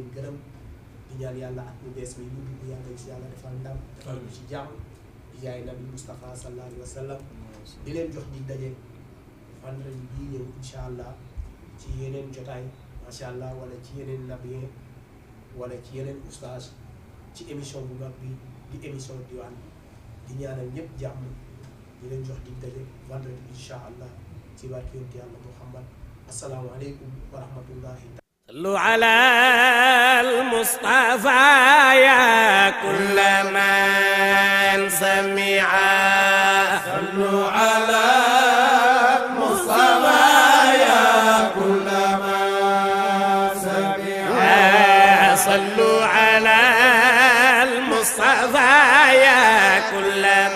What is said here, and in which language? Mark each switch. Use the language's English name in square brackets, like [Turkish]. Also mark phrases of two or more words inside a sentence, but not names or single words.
[Wolof] gërëm di ñaan yàlla at mu bees mi ñu dugg yàlla ci yàlla defal ndam defal ñu ci jàmm di jaay nabi Moustapha [Arabic] صلى الله عليه و سلم [Wolof] di leen jox di daje vendredi bii ñëw [Arabic] إن شاء الله [Wolof] ci yeneen jotaay [Arabic] ما شاء الله [Wolof] wala ci yeneen nabien wala ci yeneen oustaz ci émission bu mag bi di émission diwaan di ñaanal ñëpp jàmm di leen jox di daje vendredi [Arabic] إن شاء الله [Wolof] ci barke yonent yàlla Muhammad [Arabic] السلام عليكم و رحمة الله صلوا على المصطفى يا كل من سمع صلوا على المصطفى يا كل من سمع صلوا على المصطفى يا كل من